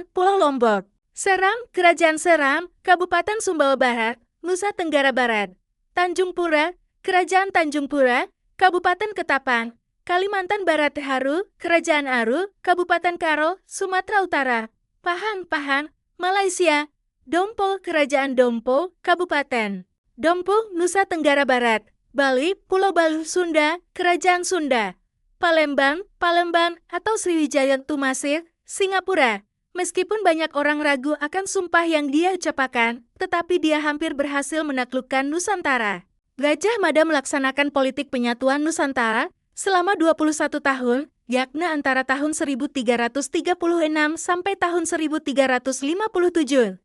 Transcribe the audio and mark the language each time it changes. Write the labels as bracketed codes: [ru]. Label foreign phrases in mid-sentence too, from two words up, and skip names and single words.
[id] Pulau Lombok; Seram, Kerajaan Seram, Kabupaten Sumbawa Barat, Nusa Tenggara Barat; Tanjung Pura, Kerajaan Tanjung Pura, Kabupaten Ketapang; Kalimantan Barat Haru, Kerajaan Aru, Kabupaten Karo, Sumatera Utara; Pahang, Malaysia; Dompo, Kerajaan Dompo, Kabupaten Dompo, Nusa Tenggara Barat; Bali, Pulau Bali Sunda, Kerajaan Sunda; Palembang atau Sriwijaya Tumasik, Singapura. Meskipun banyak orang ragu akan sumpah yang dia ucapkan, tetapi dia hampir berhasil menaklukkan Nusantara. Gajah Mada melaksanakan politik penyatuan Nusantara selama 21 tahun, yakni antara tahun 1336 sampai tahun 1357.